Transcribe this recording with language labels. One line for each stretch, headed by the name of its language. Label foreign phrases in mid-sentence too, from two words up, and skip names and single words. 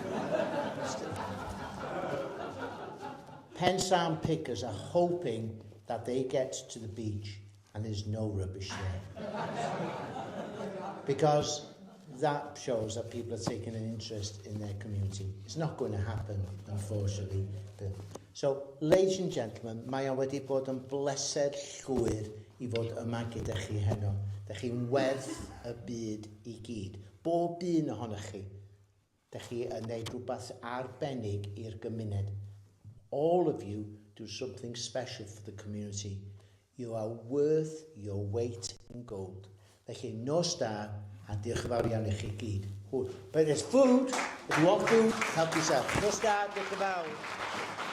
English: Pensarn pickers are hoping that they get to the beach and there's no rubbish there. Because that shows that people are taking an interest in their community. It's not going to happen, unfortunately. So, ladies and gentlemen,
Welsh: mae o wedi bod yn bleser llwyr I fod yma gyda chi heno. Dych chi'n werth y byd I gyd. Bob un ohonych chi. Dych chi yn neud rhywbeth arbennig i'r gymuned.
English: All of you do something special for the community. You are worth your weight in gold.
Welsh: Felly, nos da, a diolch yn fawr iawn I chi gyd.
English: But there's food. If you want food, help yourself.
Welsh: Nos da, diolch yn fawr.